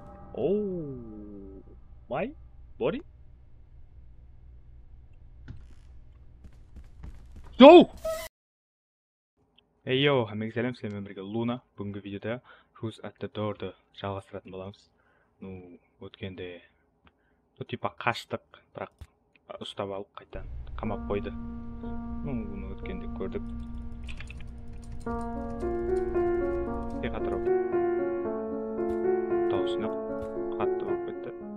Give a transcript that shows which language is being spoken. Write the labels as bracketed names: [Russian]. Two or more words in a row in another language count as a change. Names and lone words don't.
[English] Oh my body. No! Hey yo, [Uzbek] hammaga salam, sizlar birga Luna. [Kazakh] Bugungi videoda Who's at the Door'ni жалғастыратын боламыз. Өткенде типа қаштық, бірақ ұстап алып қайтадан қамап қойды. Бұны өткенде көрдік. Қатырып даусына қатты болып кетті.